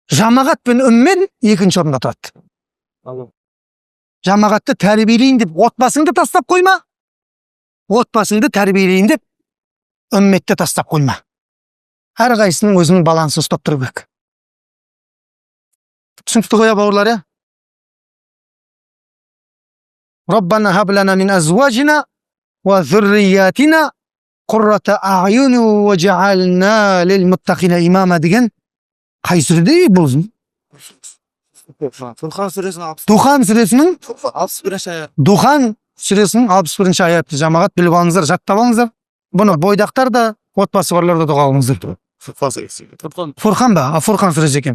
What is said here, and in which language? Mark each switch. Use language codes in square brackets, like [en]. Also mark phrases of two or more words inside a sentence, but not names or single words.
[kk] Жамағат пен үммен екінші орында тұрады. Жамағатты тәрбиелейін деп отбасыңды тастап қойма. Отбасыңды тәрбиелейін деп үмметті тастап қойма. Әрқайсының өзінің балансын ұстап тұру керек. Түсінікті ғой бауырлар, иә? [ar] ربنا هب لنا من أزواجنا وذرياتنا قرة أعين واجعلنا للمتقين إماما [kk] деген қай сүреде бұл? Фурқан сүресінің Духан сүресінің 61 аят. Духан сүресінің 61 аяты. Жамағат біліп алыңыздар, жаттап алыңыздар. Бұны бойдақтар да, отбасы барлар да дұға қылыңыздар. Фурқан ба? Фурқан сүресі екен.